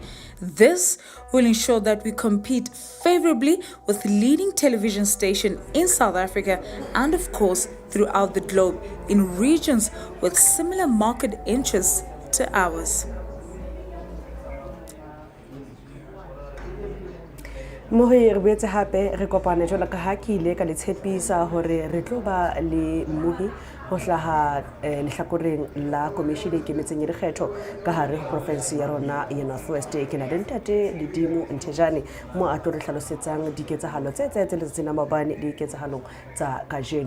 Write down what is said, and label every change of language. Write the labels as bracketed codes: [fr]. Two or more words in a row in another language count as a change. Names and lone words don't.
[en] This will ensure that we compete favorably with leading television stations in South Africa and of course throughout the globe in regions with similar market interests to ours. [st] Mohi re boetse hape re kopane jwalo ka ha ke ile ka le tshepisa hore re tlo ba le mohi ho hlaha lehlakoreng la commission e ikemetseng ya dikgetho ka hare ho province ya rona ya North West ke na le ntate Ledimo Ntejane mo a tlo re hlalosetsang diketsahalo tse letsatsing la maobane le diketsahalo tsa kajeno.